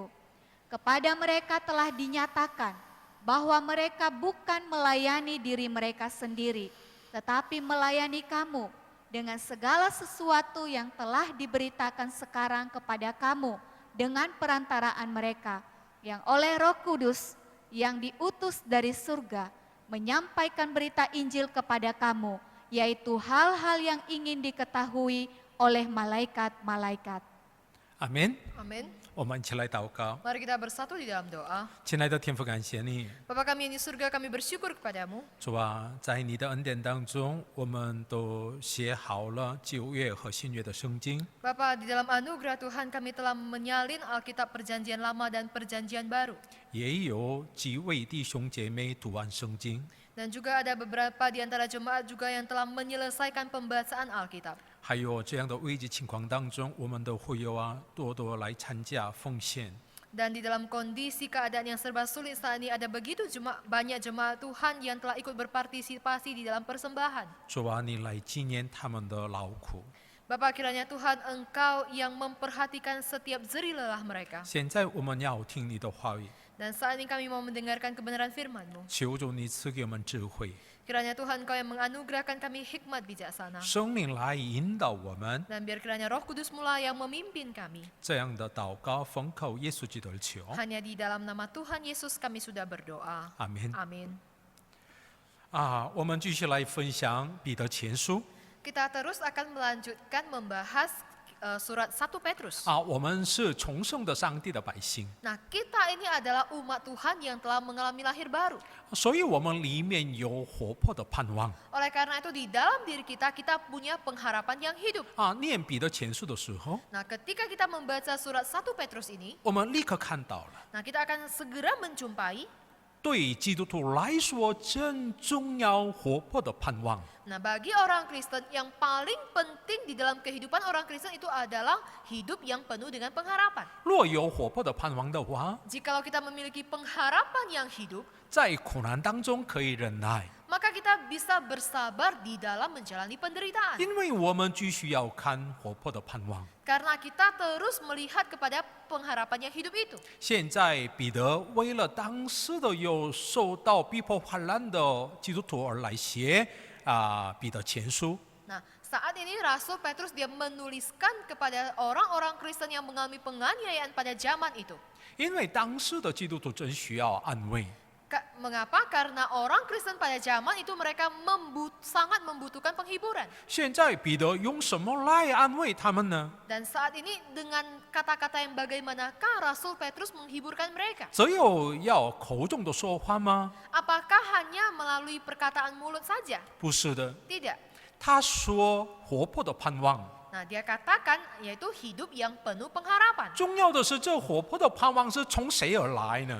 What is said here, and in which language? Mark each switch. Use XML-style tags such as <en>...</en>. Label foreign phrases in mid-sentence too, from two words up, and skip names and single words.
<id>Kepada mereka telah dinyatakan bahwa mereka bukan melayani diri mereka sendiri, tetapi melayani kamu dengan segala sesuatu yang telah diberitakan sekarang kepada kamu dengan perantaraan mereka, yang oleh Roh Kudus yang diutus dari surga menyampaikan berita Injil kepada kamu, yaitu hal-hal yang ingin diketahui oleh malaikat-malaikat.</id> <zh>阿门。</zh> <id>Amin.</id> <zh>我们一起来祷告。</zh> <id>Mari kita bersatu di dalam doa.</id> <zh>亲爱的天父，感谢你，</zh> <id>Bapa kami yang di surga, kami bersyukur kepadamu.</id> <zh>主啊，在你的恩典当中，我们都写好了旧约和新约的圣经。</zh> <id>Bapa, di dalam anugerah Tuhan kami telah menyalin Alkitab Perjanjian Lama dan Perjanjian Baru.</id> <zh>也有几位弟兄姐妹读完圣经，</zh> <id>Dan juga ada beberapa di antara jemaat juga yang telah menyelesaikan pembacaan Alkitab.</id> <zh>还有这样的危急情况当中，我们都会有多多来参加奉献。</zh> <id>Dan di dalam kondisi keadaan yang serba sulit saat ini ada begitu banyak jemaat Tuhan yang telah ikut berpartisipasi di dalam persembahan.</id> <zh>主啊，你来纪念他们的劳苦。</zh> <id>Bapa, kiranya Tuhan Engkau yang memperhatikan setiap jerih lelah mereka.</id> <zh>现在我们要听你的话语，</zh> <id>Dan saat ini kami mau mendengarkan kebenaran firman-Mu.</id> <zh>求主你赐给我们智慧，</zh> <id>Kiranya Tuhan Engkau yang menganugerahkan kami hikmat bijaksana.</id> <zh>生命来引导我们。</zh> <id>Dan biar kiranya Roh Kudus mula yang memimpin kami.</id> <zh>这样的祷告奉靠耶稣基督而求，</zh> <id>Hanya di dalam nama Tuhan Yesus kami sudah berdoa.</id> <zh>阿门。</zh> <id>Amin.</id> <zh>我们继续来分享彼得前书。</zh> <id>Kita terus akan melanjutkan membahas surat 1 Petrus.</id> <zh>我们是重生的上帝的百姓，</zh> <id>Nah, kita ini adalah umat Tuhan yang telah mengalami lahir baru.</id> <zh>所以我们里面有活泼的盼望。</zh> <id>Oleh karena itu di dalam diri kita punya pengharapan yang hidup.</id> <zh>念彼得前书的时候，</zh> <id>Nah, ketika kita membaca surat 1 Petrus ini,</id> <zh>我们立刻看到了，</zh> <id>nah kita akan segera menjumpai.</id> <zh>对基督徒来说真重要活泼的盼望。</zh> <id>Nah, bagi orang Kristen yang paling penting di dalam kehidupan orang Kristen itu adalah hidup yang penuh dengan pengharapan.</id> <zh>若有活泼的盼望的话，</zh> <id>Jikalau kita memiliki pengharapan yang hidup,</id> <zh>在苦难当中可以忍耐，</zh> <id>maka kita bisa bersabar di dalam menjalani penderitaan.</id> <zh>因为我们继续要看活泼的盼望。</zh> <id>Karena kita terus melihat kepada pengharapan yang hidup itu.</id> <zh>现在彼得为了当时的有受到逼迫患难的基督徒而来写彼得前书。</zh> <id>Nah, saat ini Rasul Petrus dia menuliskan kepada orang-orang Kristen yang mengalami penganiayaan pada zaman itu.</id> <zh>因为当时的基督徒真需要安慰，</zh> <id>Mengapa? Karena orang Kristen pada zaman itu mereka sangat membutuhkan penghiburan.</id> <zh>现在彼得用什么来安慰他们呢？</zh> <id>Dan saat ini dengan kata-kata yang bagaimanakah Rasul Petrus menghiburkan mereka?</id> <zh>只有要口中的说话吗？</zh> <id>Apakah hanya melalui perkataan mulut saja?</id> <zh>不是的，</zh> <id>Tidak.</id> <zh>他说活泼的盼望。</zh> <id>Nah, dia katakan yaitu hidup yang penuh pengharapan.</id> <zh>重要的是，这活泼的盼望是从谁而来呢？</zh>